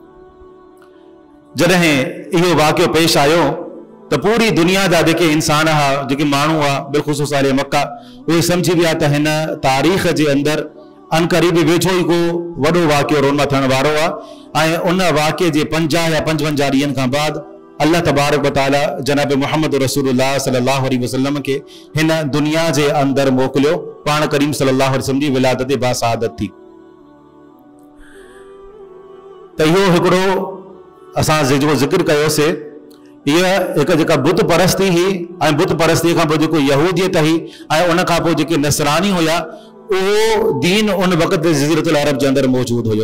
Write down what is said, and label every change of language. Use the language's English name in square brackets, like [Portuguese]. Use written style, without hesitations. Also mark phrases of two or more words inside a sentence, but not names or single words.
[Sindhi] जॾहिं इहो वाक़ियो पेश आयो त पूरी दुनिया जा जेके इंसान हुआ, जेके माण्हू हुआ, बिलख़ुसूस अहले मक्का, उहे सम्झी विया त हिन तारीख़ जे अंदरि अनक़रीब वेझो ई को वॾो वाक़ियो रोनमा थियण वारो आहे ऐं उन वाक़िए जे 50 या 55 ॾींहंनि खां बाद अल्लाह [Arabic] تبارك وتعالى [Sindhi] जनाब मुहम्मद रसूलुल्लाह [Arabic] صلى الله عليه وسلم [Sindhi] के हिन दुनिया जे अंदर मोकिलियो। पाण करीम [Arabic] صلى الله عليه وسلم [Sindhi] जी विलादत बासादत थी। त इहो हिकिड़ो असां जेको ज़िक्र कयोसीं, इहा हिकु जेका बुत परस्ती हुई ऐं बुत परस्ती खां पोइ जेको यहूदियत हुई ऐं उन खां पोइ जेके नसरानी हुया, उहो दीन उन वक़्त जज़ीरतुल अरब जे अंदरि मौजूदु हुयो।